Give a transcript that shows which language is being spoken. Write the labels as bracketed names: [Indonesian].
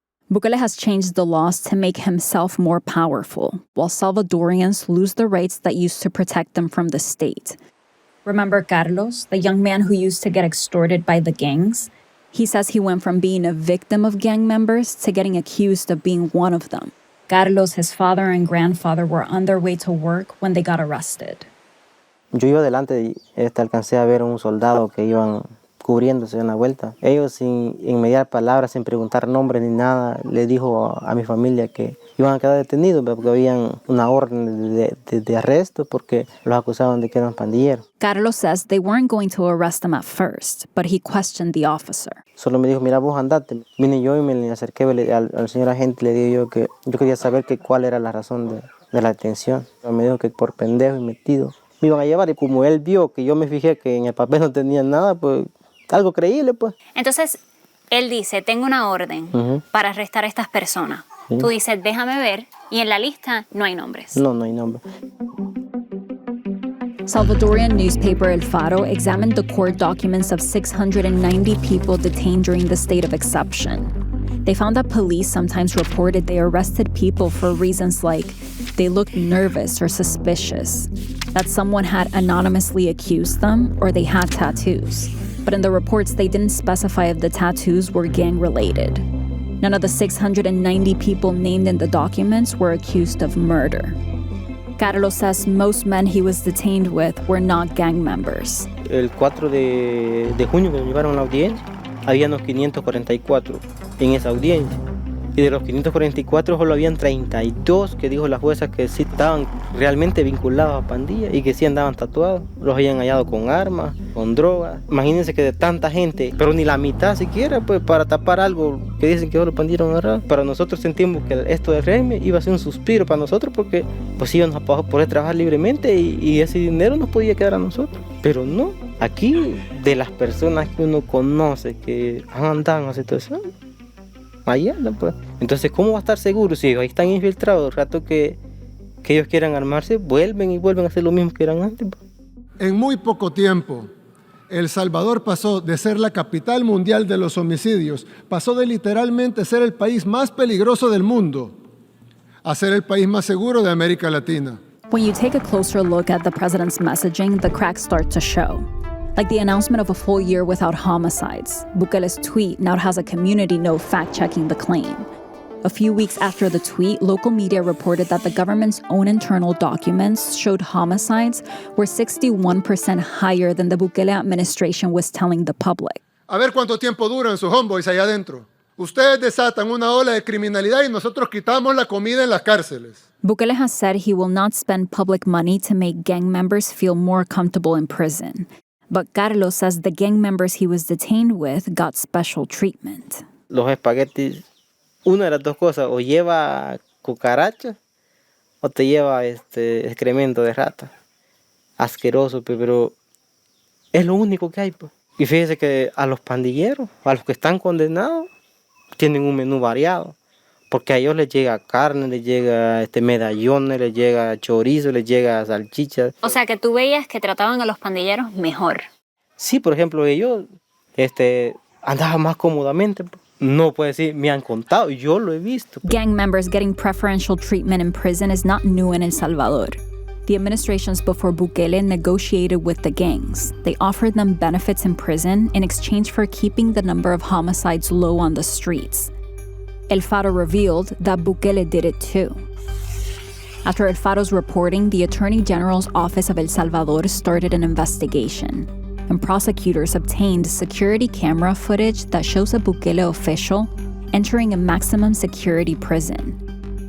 [English] Bukele has changed the laws to make himself more powerful, while Salvadorians lose the rights that used to protect them from the state. Remember Carlos, the young man who used to get extorted by the gangs? He says he went from being a victim of gang members to getting accused of being one of them. Carlos, his father and grandfather were on their way to work when they got arrested. [Spanish] Yo iba adelante y alcancé a ver un soldado que iban cubriéndose en la vuelta. Ellos sin mediar palabras, sin preguntar nombres ni nada, le dijo a mi familia que iban a quedar detenidos porque habían una orden de arresto porque los acusaban de que eran pandilleros. [English] Carlos says they weren't going to arrest them at first, but he questioned the officer. [Spanish] Solo me dijo, mira, vos andate. Vine yo y me le acerqué al señor agente, le dije yo que yo quería saber cuál era la razón de la detención. Me dijo que por pendejo y metido me iban a llevar, y como él vio que yo me fijé que en el papel no tenía nada, pues algo creíble, pues. Entonces, él dice, tengo una orden para arrestar a estas personas. Sí. Tú dices, déjame ver, y en la lista no hay nombres. No hay nombres. [English] Salvadorian newspaper El Faro examined the court documents of 690 people detained during the state of exception. They found that police sometimes reported they arrested people for reasons like they looked nervous or suspicious, that someone had anonymously accused them, or they had tattoos. But in the reports, they didn't specify if the tattoos were gang-related. None of the 690 people named in the documents were accused of murder. Carlos says most men he was detained with were not gang members. [Spanish] El 4 de junio que me llevaron a la audiencia, había unos 544 en esa audiencia. Y de los 544 solo habían 32 que dijo la jueza que sí estaban realmente vinculados a pandillas y que sí andaban tatuados. Los habían hallado con armas, con drogas. Imagínense que de tanta gente, pero ni la mitad siquiera, pues para tapar algo que dicen que solo pandilleros agarrados. Para nosotros sentimos que esto del régimen iba a ser un suspiro para nosotros porque pues íbamos a poder trabajar libremente y ese dinero nos podía quedar a nosotros. Pero no, aquí de las personas que uno conoce que han andado en la situación, allá, pues. Entonces, ¿cómo va a estar seguro si ahí están infiltrados? El rato que ellos quieran armarse, vuelven a hacer lo mismo que eran antes, pues. En muy poco tiempo, El Salvador pasó de ser la capital mundial de los homicidios, pasó de literalmente ser el país más peligroso del mundo a ser el país más seguro de América Latina. [English] When you take a closer look at the president's messaging, the cracks start to show. Like the announcement of a full year without homicides, Bukele's tweet now has a community note fact-checking the claim. A few weeks after the tweet, local media reported that the government's own internal documents showed homicides were 61% higher than the Bukele administration was telling the public. [Spanish] A ver cuánto tiempo duran sus homeboys allá adentro. Ustedes desatan una ola de criminalidad y nosotros quitamos la comida en las cárceles. [English] Bukele has said he will not spend public money to make gang members feel more comfortable in prison. But Carlos says the gang members he was detained with got special treatment. [Spanish] Los espaguetis, una de las dos cosas, o lleva cucarachas o te lleva excremento de rata. Asqueroso, pero es lo único que hay. Pues. Y fíjese que a los pandilleros, a los que están condenados, tienen un menú variado. Porque a ellos les llega carne, les llega medallones, les llega chorizo, les llega salchichas. O sea, que tú veías que trataban a los pandilleros mejor. Sí, por ejemplo, ellos andaban más cómodamente. No puedo decir, me han contado, yo lo he visto. [English] Gang members getting preferential treatment in prison is not new in El Salvador. The administrations before Bukele negotiated with the gangs. They offered them benefits in prison in exchange for keeping the number of homicides low on the streets. El Faro revealed that Bukele did it too. After El Faro's reporting, the Attorney General's Office of El Salvador started an investigation, and prosecutors obtained security camera footage that shows a Bukele official entering a maximum security prison.